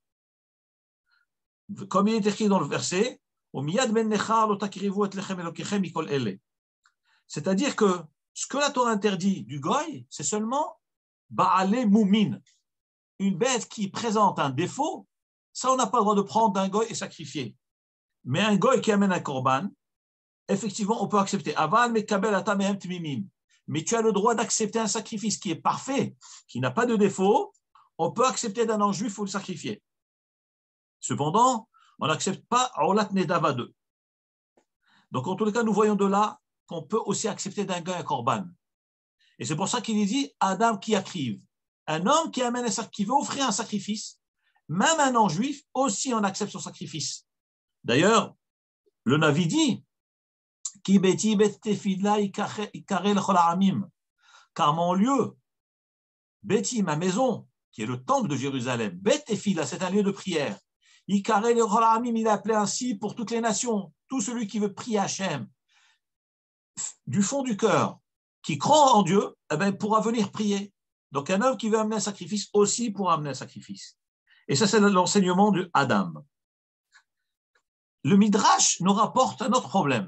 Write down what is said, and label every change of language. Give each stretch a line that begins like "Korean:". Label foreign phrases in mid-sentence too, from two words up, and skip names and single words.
French: Comme il est écrit dans le verset, c'est-à-dire que ce que la Torah interdit du goy, c'est seulement
Hebrew: בעלי מומין,
French: une bête qui présente un défaut, ça on n'a pas le droit de prendre d'un goy et sacrifier. Mais un goy qui amène un korban, effectivement, on peut accepter.
Hebrew: אבל מקבל אתם אהם תמימים.
French: Mais tu as le droit d'accepter un sacrifice qui est parfait, qui n'a pas de défaut. On peut accepter d'un non-juif, il faut le sacrifier. Cependant, on n'accepte pas
Hebrew: עולת נדבה
French: 2. Donc, en tous les cas, nous voyons de là qu'on peut aussi accepter d'un gars un korban. Et c'est pour ça qu'il dit Adam qui accrive. Un homme qui amène qui veut offrir un sacrifice, même un non-juif, aussi on accepte son sacrifice. D'ailleurs, le Navi dit
Hebrew: כי ביתי בית תפילה יקרא לכל העמים.
French: Car mon lieu, Beti, ma maison, qui est le temple de Jérusalem,
Hebrew: בית תפילה,
French: c'est un lieu de prière.
Hebrew: יקרא לכל העמים,
French: il est appelé ainsi pour toutes les nations. Tout celui qui veut prier Hachem du fond du cœur, qui croit en Dieu, eh bien, pourra venir prier. Donc un homme qui veut amener un sacrifice aussi pourra amener un sacrifice. Et ça, c'est l'enseignement de Adam. Le Midrash nous rapporte un autre problème.